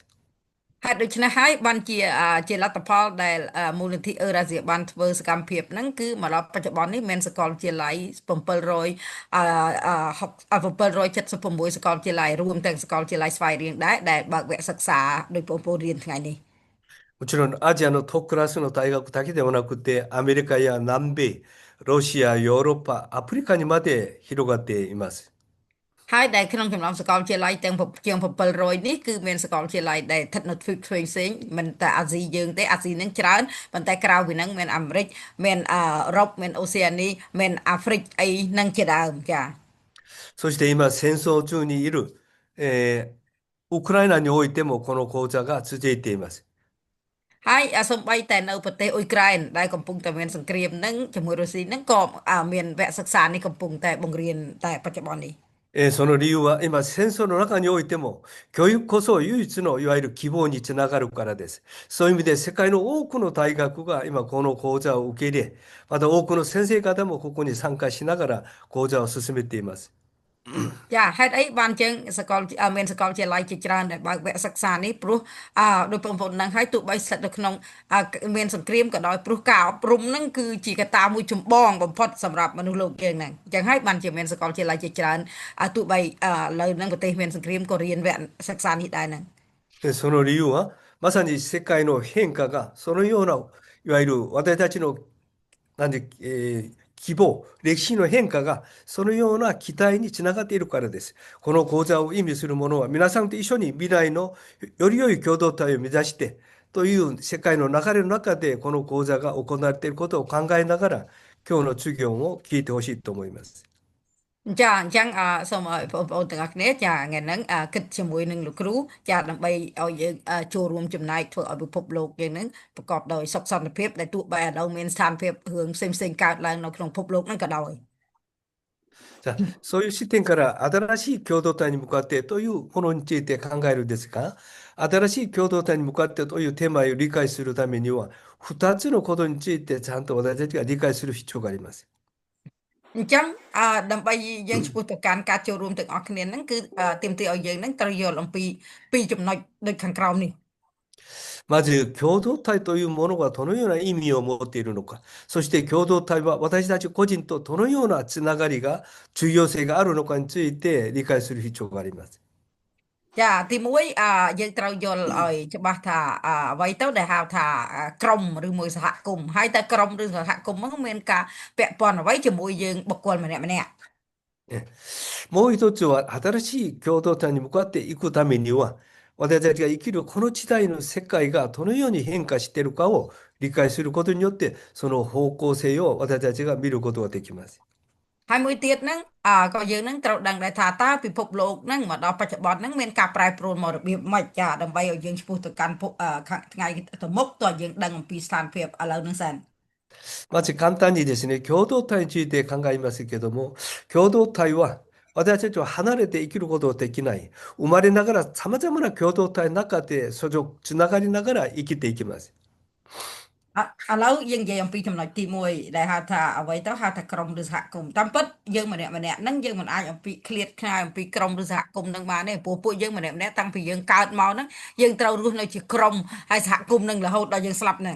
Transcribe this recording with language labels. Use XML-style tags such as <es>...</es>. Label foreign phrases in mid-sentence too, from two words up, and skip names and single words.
<km>ហើយដូច្នេះហើយបានជាលទ្ធផលដែលមូលនិធិអឺរ៉ាស៊ីបានធ្វើសកម្មភាពហ្នឹងគឺមកដល់បច្ចុប្បន្ននេះមានសាកលវិទ្យាល័យ776សាកលវិទ្យាល័យរួមទាំងសាកលវិទ្យាល័យស្វ័យរៀងដែរដែលបើកវគ្គសិក្សាដោយបងប្អូនរៀនថ្ងៃនេះ</km> <ja>もちろんアジアのトップクラスの大学だけではなくて、アメリカや南米、ロシア、ヨーロッパ、アフリカにまで広がっています。</ja> <km>ហើយដែលក្នុងចំណោមសាកលវិទ្យាល័យទាំងជាង700នេះគឺមានសាកលវិទ្យាល័យដែលស្ថិតនៅទ្វីបផ្សេងៗមិនតែអាស៊ីយើងទេអាស៊ីនឹងច្រើនប៉ុន្តែក្រៅពីហ្នឹងមានអាមេរិកមានអឺរ៉ុបមានអូសេអានីមានអាហ្វ្រិកអីហ្នឹងជាដើមចា</km> <ja>そして今戦争中にいる、ウクライナにおいてもこの講座が続いています。</ja> <km>ហើយសូម្បីតែនៅប្រទេសអ៊ុយក្រែនដែលកំពុងតែមានសង្គ្រាមហ្នឹងជាមួយរុស្ស៊ីហ្នឹងក៏មានវគ្គសិក្សានេះកំពុងតែបង្រៀនតែបច្ចុប្បន្ននេះ</km> <ja>その理由は今戦争の中においても教育こそ唯一のいわゆる希望につながるからです。そういう意味で世界の多くの大学が今この講座を受け入れ、また多くの先生方もここに参加しながら講座を進めています。</ja> <km>ចាហេតុអីបានជាងសកលមានសកលវិទ្យាល័យជាច្រើនដែលបើកវគ្គសិក្សានេះព្រោះដោយបងប្អូននឹងឲ្យទោះបីស្ថិតនៅក្នុងមានសង្គ្រាមក៏ដោយព្រោះការអប់រំហ្នឹងគឺជាកត្តាមួយចម្បងបំផុតសម្រាប់មនុស្សលោកយើងហ្នឹងអញ្ចឹងហើយបានជាមានសកលវិទ្យាល័យជាច្រើនទោះបីឥឡូវហ្នឹងប្រទេសមានសង្គ្រាមក៏រៀនវគ្គសិក្សានេះដែរហ្នឹង</km> <ja>その理由は、まさに世界の変化が、そのような、いわゆる私たちの、希望、歴史の変化が、そのような期待につながっているからです。この講座を意味するものは、皆さんと一緒に未来のより良い共同体を目指して、という世界の流れの中で、この講座が行われていることを考えながら、今日の授業を聞いてほしいと思います。</ja> <km>ចាអញ្ចឹងសូមឲ្យបងប្អូនទាំងអស់គ្នាចាថ្ងៃហ្នឹងគិតជាមួយនឹងលោកគ្រូចាដើម្បីឲ្យយើងចូលរួមចំណែកធ្វើឲ្យពិភពលោកយើងហ្នឹងប្រកបដោយសុខសន្តិភាពដែលទោះបីឥឡូវមានស្ថានភាពរឿងផ្សេងកើតឡើងនៅក្នុងពិភពលោកហ្នឹងក៏ដោយ</km> <ja>じゃあ、そういう視点から新しい共同体に向かってというものについて考えるんですが、新しい共同体に向かってというテーマを理解するためには、2つのことについてちゃんと私たちが理解する必要があります。</ja> <km>អញ្ចឹងដើម្បីយើងឆ្ពោះទៅកាន់ការចូលរួមទាំងអស់គ្នាហ្នឹងគឺទាមទារឲ្យយើងហ្នឹងត្រូវយល់អំពីពីរចំណុចដូចខាងក្រោមនេះ</km> <ja>まず、共同体というものがどのような意味を持っているのか、そして共同体は私たち個人とどのようなつながりが、重要性があるのかについて理解する必要があります。</ja> <km>ចាទីមួយយើងត្រូវយល់ឲ្យច្បាស់ថាអ្វីទៅដែលហៅថាក្រុមឬមួយសហគមន៍ហើយតែក្រុមឬសហគមន៍ហ្នឹងមានការពាក់ព័ន្ធអ្វីជាមួយយើងបុគ្គលម្នាក់ៗ</km> <ja>もう一つは、新しい共同体に向かっていくためには、私たちが生きるこの時代の世界がどのように変化しているかを理解することによって、その方向性を私たちが見ることができます。</ja> <km>ហើយមួយទៀតហ្នឹងក៏យើងហ្នឹងត្រូវដឹងដែរថាតើពិភពលោកហ្នឹងមកដល់បច្ចុប្បន្នហ្នឹងមានការប្រែប្រួលមករបៀបម៉េចចាដើម្បីឲ្យយើងឆ្ពោះទៅកាន់ថ្ងៃទៅមុខតើយើងដឹងអំពីស្ថានភាពឥឡូវហ្នឹងសិន</km> <ja>まず簡単にですね、共同体について考えますけども、共同体は私たちは離れて生きることができない。生まれながら様々な共同体の中で相乗つながりながら生きていきます。</ja> <km>ឥឡូវយើងនិយាយអំពីចំណុចទី1ដែលហៅថាអ្វីទៅហៅថាក្រុមឬសហគមន៍តាមពិតយើងម្នាក់ហ្នឹងយើងមិនអាចអំពីឃ្លាតខ្នើយអំពីក្រុមឬសហគមន៍ហ្នឹងបានទេព្រោះពួកយើងម្នាក់តាំងពីយើងកើតមកហ្នឹងយើងត្រូវរស់នៅជាក្រុមហើយសហគមន៍ហ្នឹងរហូតដល់យើងស្លាប់ហ្នឹង</km>